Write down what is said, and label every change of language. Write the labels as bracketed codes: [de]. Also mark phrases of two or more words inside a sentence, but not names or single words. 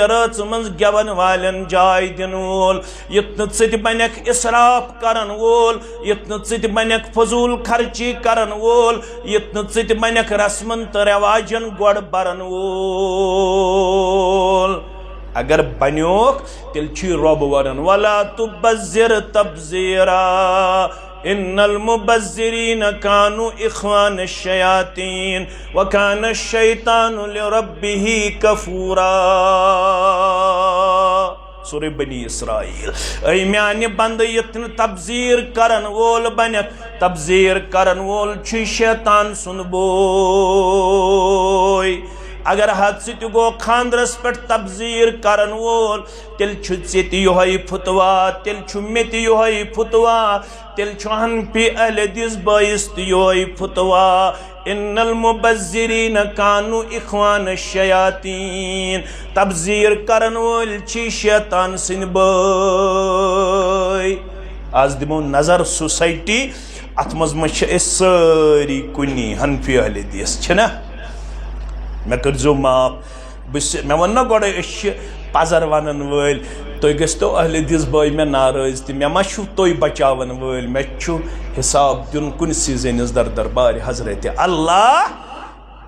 [ks] रच मन गवन वालन जाय दिन वोल युथ बनक इसराफ करन वोल युथ बनक फजूल खर्ची करन वोल युथ बनक रस्मन तो रिवाजन गोड़ बरन वोल अगर बन्योक तेल छि रब वरन [ar] ولا تبذر تبذيرا إن المبذرين كانوا إخوان الشياطين وكان الشيطان لربه كفورا. [ks] सूरह बनी इसराइल। ऐ म्यान बंद यत्न तबज़ीर करन वोल बनक तबज़ीर करन वोल छि शैतान सुन बोय। अगर हद से गो खानदरस पे तबज़ीर करन वोल तेल योहै फुतवा तेल मे योहै फुतवा तेल हनफी अहले हदीस बाइस योहै फुतवा। [ar] إن المبذرين كانوا إخوان الشياطين [ks] तबज़ीर करन वोल छि शैतान सिन बाय। आज दिमो नजर सोसाइटी अत मज सारी कुनी हनफी अहले हदीस छना मे करजो माफ मे वन गोड़ पजर वन वल तुम गो अहले हदीस बाई मे नाराज तो मे मा तुम बचावन वल मे हिसाब दिन कुनसी जनिस दर दरबार हजरत अल्लाह।